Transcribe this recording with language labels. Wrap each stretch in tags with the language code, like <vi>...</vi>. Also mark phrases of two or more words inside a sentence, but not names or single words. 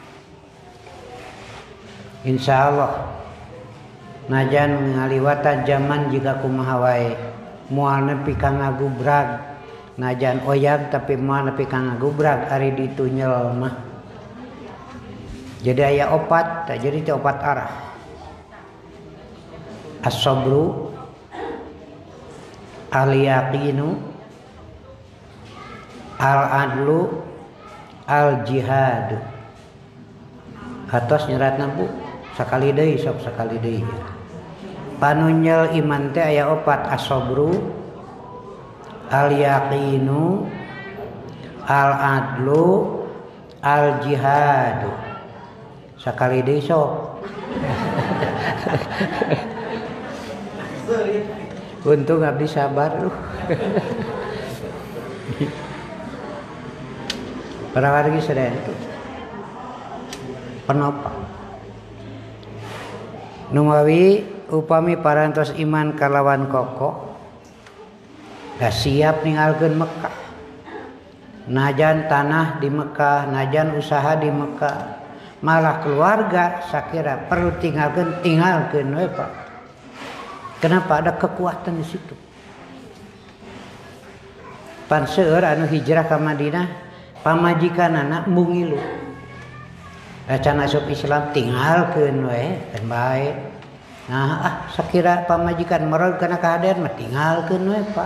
<su>Insyaallah najan ngaliwatan zaman jika kumaha wae moal nepi ka ngagubrag, najan oyag tapi moal nepi ka ngagubrag ari ditunyel mah. Jadi aya opat, tak jadi teh opat arah.</su> <ar>As-sabru, al-yaqinu, al-adlu, al-jihadu.</ar> <su>Atos nyeratna Bu, sakali deui sok sakali deui. Panunyel iman teh aya opat,</su> <ar>as-sabru, al-yaqinu, al-adlu, al-jihadu.</ar> <su>Sakali deui sok. Untung abdi sabar lu. Para wargi sedaya</su> <id>itu penopang.</id> <su>Numawi upami parantos iman kalawan kokoh dah siap ninggalkeun Mekah. Najan tanah di Mekah, najan usaha di Mekah, malah keluarga sakira perlu tinggalkeun we Pak.</su> <id>Kenapa? Ada kekuatan di situ.</id> <su>Pan seueur anu hijrah ka Madinah, pamajikanana mungilu. Can asup Islam tinggalkeun we, kan bae. Nah, sakira pamajikan marod kana kahadean mah tinggalkeun we Pak.</su>